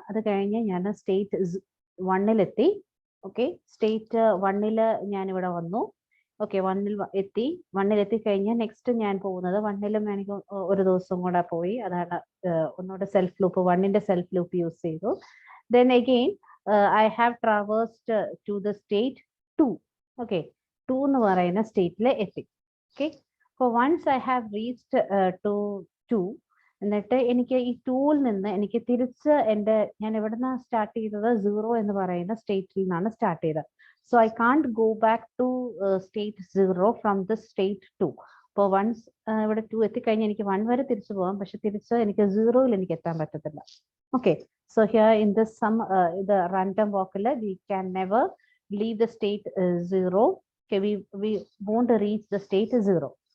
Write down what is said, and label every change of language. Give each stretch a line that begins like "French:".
Malayalam: അത് കഴിഞ്ഞ് ഞാൻ സ്റ്റേറ്റ് 1-ലെത്തി. ഓക്കെ, സ്റ്റേറ്റ് 1-ൽ ഞാനിവിടെ വന്നു. ഓക്കെ, 1-ൽ എത്തി കഴിഞ്ഞാൽ നെക്സ്റ്റ് ഞാൻ പോകുന്നത് 1-ലും എനിക്ക് ഒരു ദിവസം കൂടെ പോയി. അതാണ് ഒന്നുകൂടെ self loop 1-ന്റെ self loop use ചെയ്തു.
English: Then again I have traversed to the state 2.
Malayalam: Okay, 2 എന്ന് പറയുന്ന സ്റ്റേറ്റിൽ എത്തി. ഓക്കെ, അപ്പോൾ
English: once I have reached to 2,
Malayalam: എന്നിട്ട് എനിക്ക് ഈ 2-ൽ നിന്ന് എനിക്ക് തിരിച്ച് ഞാൻ എവിടെ നിന്നാണ് സ്റ്റാർട്ട് ചെയ്തത്? 0 എന്ന് പറയുന്ന സ്റ്റേറ്റിൽ നിന്നാണ് സ്റ്റാർട്ട് ചെയ്തത്.
English: So I can't go back to state 0 from the state 2.
Malayalam: അപ്പോൾ വൺസ് ഇവിടെ 2 എത്തിക്കഴിഞ്ഞാൽ എനിക്ക് 1 വരെ തിരിച്ചു പോകാം, പക്ഷെ തിരിച്ച് എനിക്ക് 0-ൽ എനിക്ക് എത്താൻ പറ്റത്തില്ല.
English: Okay, so here in this the random walk, we can never leave the state 0. Okay, we won't reach the state 0.